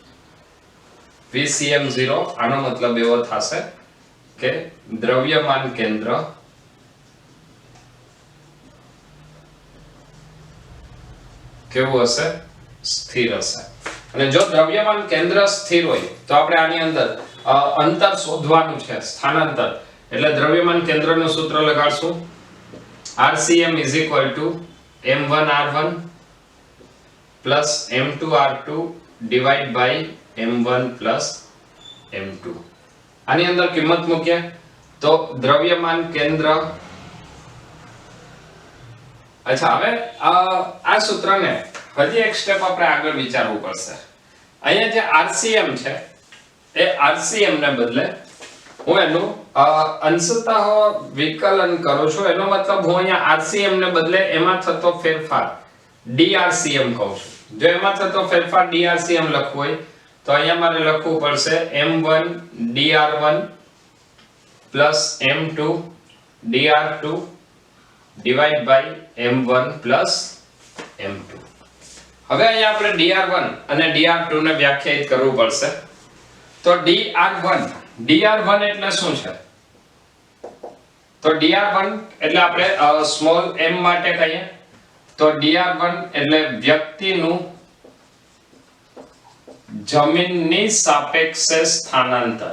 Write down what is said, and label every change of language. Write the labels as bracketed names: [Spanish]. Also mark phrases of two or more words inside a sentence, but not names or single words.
[Gujarati] VCM 0 આનો મતલબ એવો થશે કે દ્રવ્યમાન કેન્દ્ર કેવું હશે સ્થિર હશે. અને જો દ્રવ્યમાન કેન્દ્ર સ્થિર હોય તો આપણે આની અંદર અંતર શોધવાનું છે સ્થાનાંતર એટલે દ્રવ્યમાન કેન્દ્રનું સૂત્ર લગાડશું [English] RCM m1r1 plus m2r2 divide by m1 plus m2. [Gujarati] આની અંદર કિંમત મૂકીએ તો દ્રવ્યમાન કેન્દ્ર અચ્છા હવે આ સૂત્રને હજી એક સ્ટેપ આપણે આગળ વિચારવું પડશે. અહીંયા જે RCM છે એ RCM ને બદલે હું એનું અંશતઃ વિકલન કરું છું. એનો મતલબ હું અહીંયા RCM ને બદલે એમાં થતો ફેરફાર DRCM કહું છું. જો એમાં થતો ફેરફાર DRCM લખવું હોય તો અહીંયા મારે લખવું પડશે [English] m1 dr1 plus m2 [Gujarati] dr2 divide by m1 plus m2. હવે અહીંયા આપણે dr1 અને dr2 ને વ્યાખ્યાયિત કરવું પડશે. તો dr1 એટલે શું છે તો dr1 એટલે આપણે સ્મોલ m માટે કહીએ તો dr1 એટલે વ્યક્તિનું જમીનની સાપેક્ષે સ્થાનાંતર.